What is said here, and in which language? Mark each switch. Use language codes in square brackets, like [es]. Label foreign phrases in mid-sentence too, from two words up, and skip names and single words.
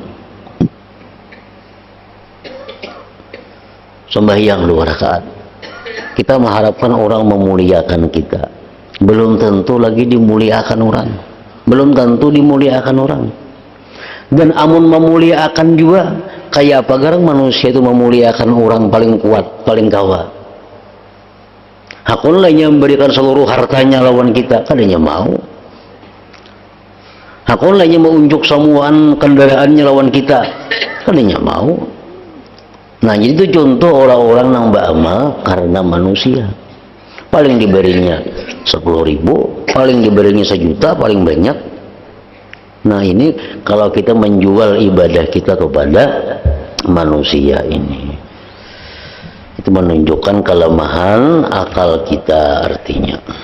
[id] Sembahyang 2 rakaat kita mengharapkan orang memuliakan kita, belum tentu lagi dimuliakan orang, belum tentu dimuliakan orang. [bjn] Dan amun memuliakan juga kayak apa garang manusia itu memuliakan orang paling kuat, paling kawa. Hakun lainnya memberikan seluruh hartanya lawan kita, kadanya mau. Hakun lainnya menunjuk semuaan kendaraannya lawan kita, kadanya mau. [id] Nah, jadi itu contoh orang-orang yang beramal karena manusia. Paling diberinya 10.000, paling diberinya 1 juta, paling banyak. Nah, ini kalau kita menjual ibadah kita kepada manusia ini, itu menunjukkan kelemahan akal kita artinya.